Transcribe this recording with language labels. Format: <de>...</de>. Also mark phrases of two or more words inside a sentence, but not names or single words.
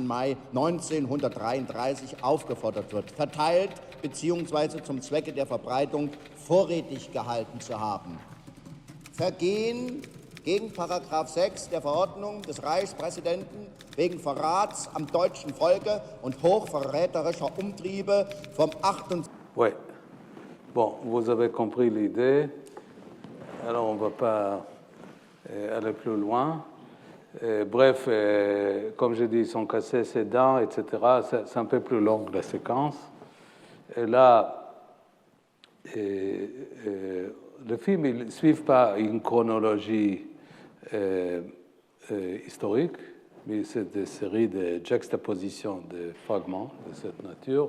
<de>Mai 1933 aufgefordert wird, verteilt bzw. zum Zwecke der Verbreitung vorrätig gehalten zu haben. Vergehen gegen § 6 der Verordnung des Reichspräsidenten wegen Verrats am deutschen Volke und hochverräterischer Umtriebe vom 28.</de> <fr>Oui. Bon, vous avez compris l'idée. Alors, on ne va pas aller plus loin. Bref, comme je dis, ils sont cassés ses dents, etc. C'est un peu plus long la séquence. Et là, le film, il ne suit pas une chronologie historique, mais c'est des séries de juxtapositions de fragments de cette nature.</fr>